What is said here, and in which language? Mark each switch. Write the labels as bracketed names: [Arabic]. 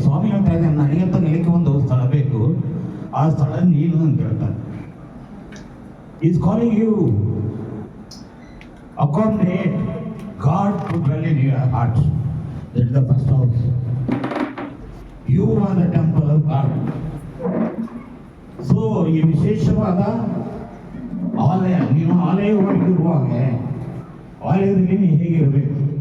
[Kannada] ಸ್ವಾಮಿ ಹೇಳ್ತಾ ಇದ್ದಾನೆ, ನನಗಂತ ನೆಲೆಗೆ ಒಂದು ಸ್ಥಳ ಬೇಕು, ಆ ಸ್ಥಳ ನೀನು ಅಂತ ಹೇಳ್ತಾನೆ. [English] Is calling you. Accommodate God to dwell in your heart. That is the first house. You are the temple of God. [Kannada] So ಈ ವಿಶೇಷವಾದ ಆಲಯ, ನೀವು ಆಲಯವಾಗಿರುವಾಗ ಆಲಯದಲ್ಲಿ ನೀವು ಹೇಗಿರಬೇಕು?